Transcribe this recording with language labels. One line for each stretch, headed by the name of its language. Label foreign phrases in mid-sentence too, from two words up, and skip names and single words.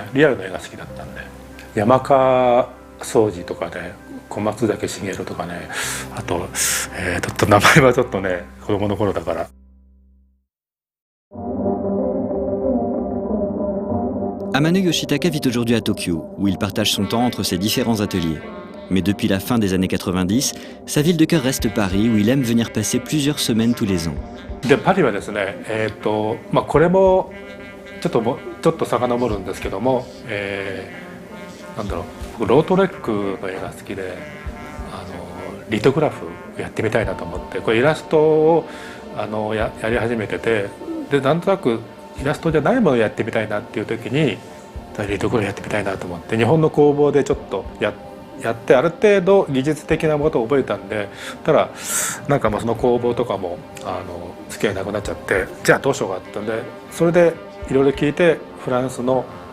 Japanese: リアルの絵が好きだったんで。山川惣治とかね、小松崎茂とかね、あと、名前はちょっとね子供の頃だから。
French: Amano Yoshitaka vit aujourd'hui à Tokyo, où il partage son temps entre ses différents ateliers. Mais depuis la fin des années 90, sa ville de cœur reste Paris, où il aime venir passer plusieurs semaines tous les ans.
Japanese: でパリはですね、これもちょっと遡るんですけども、なんだろう、僕ロートレックの絵が好きで、リトグラフやってみたいなと思って、これイラストをやり始めてて、でなんとなくイラストじゃないものをやってみたいなっていう時にリトグラフやってみたいなと思って、日本の工房でちょっとやってある程度技術的なことを覚えたんで、ただなんかその工房とかも付き合いなくなっちゃって、じゃあどうしようかってんで、それでいろいろ聞いてフランスの